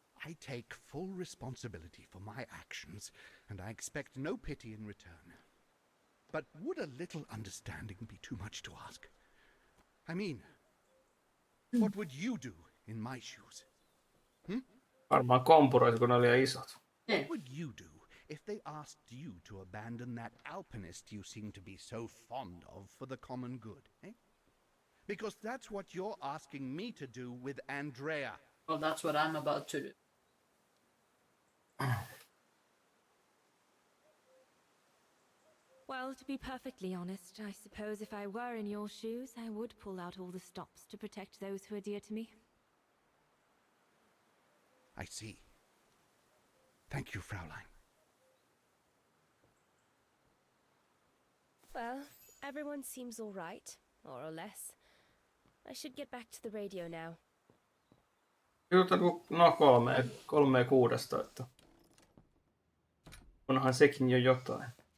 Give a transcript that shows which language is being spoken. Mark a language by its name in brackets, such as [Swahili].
[English] I take full responsibility for my actions, and I expect no pity in return. But would a little understanding be too much to ask? I mean, what would you do in my shoes? [Finnish] Varmaan kompuroit, kun ne oli liian isot. [English] What would you do if they asked you to abandon that alpinist you seem to be so fond of for the common good, eh? Because that's what you're asking me to do with Andrea. Well, that's what I'm about to do. Well, to be perfectly honest, I suppose if I were in your shoes, I would pull out all the stops to protect those who are dear to me. I see. Thank you, Fraulein. Well, everyone seems all right, more or less. I should get back to the radio now. [Finnish] No 3:06, että onhan sekin jo jotain.